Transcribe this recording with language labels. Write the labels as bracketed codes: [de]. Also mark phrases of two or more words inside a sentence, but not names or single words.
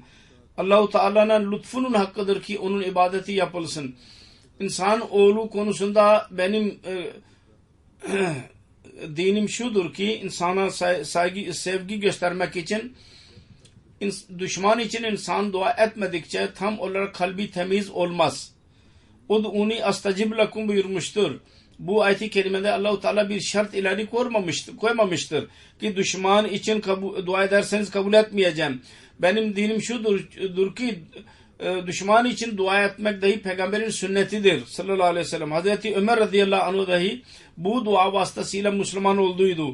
[tr] Allah-u Teala'nın lütfunun hakkıdır ki onun ibadeti yapılsın. İnsan oğlu konusunda benim dinim şudur ki insana sevgi göstermek için düşman için insan dua etmedikçe tam olarak kalbi temiz olmaz. [ar] ادعوني أستجب لكم buyurmuştur. [tr] Bu ayet-i kerimede Allah-u Teala bir şart ileri koymamıştır ki düşman için dua ederseniz kabul etmeyeceğim. Benim dinim şudur ki düşman için dua etmek dahi peygamberin sünnetidir [ar] صلى الله عليه وسلم. [tr] Hazreti Ömer [ar] رضي الله عنه [tr] dahi bu dua vasıtasıyla Müslüman olduydu.